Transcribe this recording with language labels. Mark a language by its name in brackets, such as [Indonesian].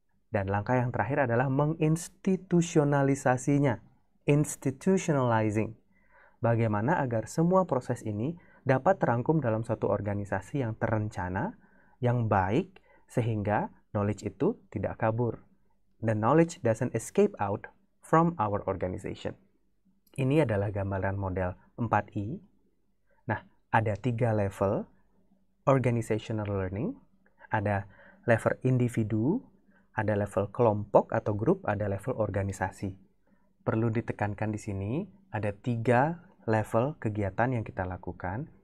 [Indonesian] Dan langkah yang terakhir adalah menginstitusionalisasinya, institutionalizing. Bagaimana agar semua proses ini dapat terangkum dalam suatu organisasi yang terencana, yang baik, sehingga knowledge itu tidak kabur. [English] The knowledge doesn't escape out from our organization. [Indonesian] Ini adalah gambaran model 4I. Nah, ada 3 level organizational learning, ada level individu, Ada level kelompok atau grup, ada level organisasi. Perlu ditekankan di sini, ada 3 level kegiatan yang kita lakukan.